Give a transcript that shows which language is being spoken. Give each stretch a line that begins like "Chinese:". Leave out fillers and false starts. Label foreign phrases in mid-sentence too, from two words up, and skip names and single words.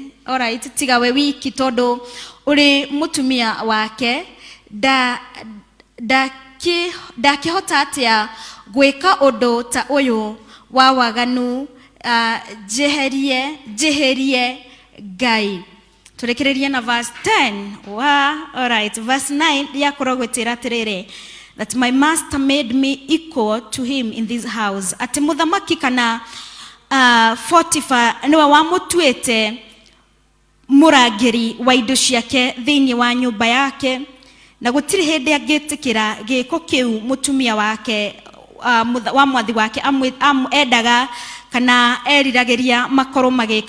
Kikuyu: Alright, tiga we wiki tondũ ũrĩ mũtumia wake ndakĩhota atĩa gwĩka ũndũ ta ũyũ wa waganu njĩhĩrie Ngai. Tũrekererie na verse 10. Alright, verse 9 yakorwo gwĩtĩra atĩrĩrĩ,
English: that my master made me equal to him in this house.
Kikuyu: Atĩ mũthamaki kana Potifa niwe wamũtuĩte mũrangĩri wa indo ciake thĩinĩ wa nyũmba yake, na gũtirĩ hĩndĩ angĩtĩkĩra gĩko kĩu mũtumia wake wa mwathi wake endaga kana eriragĩria makorwo magĩka.